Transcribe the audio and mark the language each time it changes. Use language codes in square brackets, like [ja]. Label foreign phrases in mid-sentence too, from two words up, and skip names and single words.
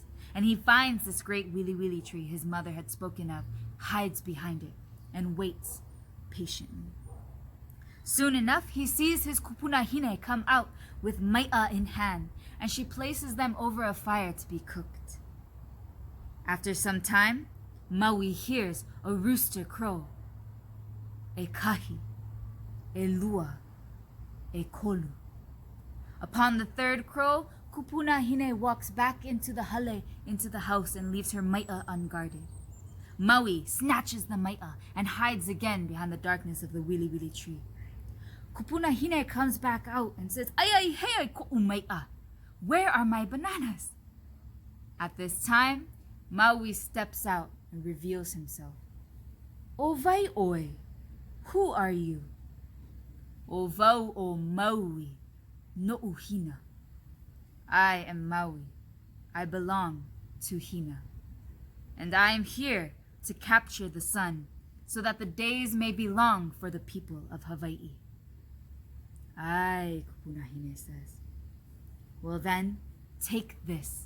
[en] And he finds this great wili tree his mother had spoken of, hides behind it, and waits patiently. Soon enough, he sees his kupunahine come out with mai'a in hand, and she places them over a fire to be cooked. After some time, Maui hears a rooster crow. [haw] E kahi, e lua, e kolu. [en] Upon the third crow, Kupunahine walks back into the hale, into the house, and leaves her mai'a unguarded. Maui snatches the mai'a and hides again behind the darkness of the wili tree. Kupunahine comes back out and says, [haw] "Ai hei ko'u mai'a. [en] Where are my bananas?" At this time, Maui steps out and reveals himself. [haw] "O vai oe, [en] who are you?" [haw] "O vau o Maui, no'u Hina." [en] "I am Maui. I belong to Hina. And I am here to capture the sun, so that the days may be long for the people of Hawai'i." "Ai," Kupunahine says. "Well then, take this."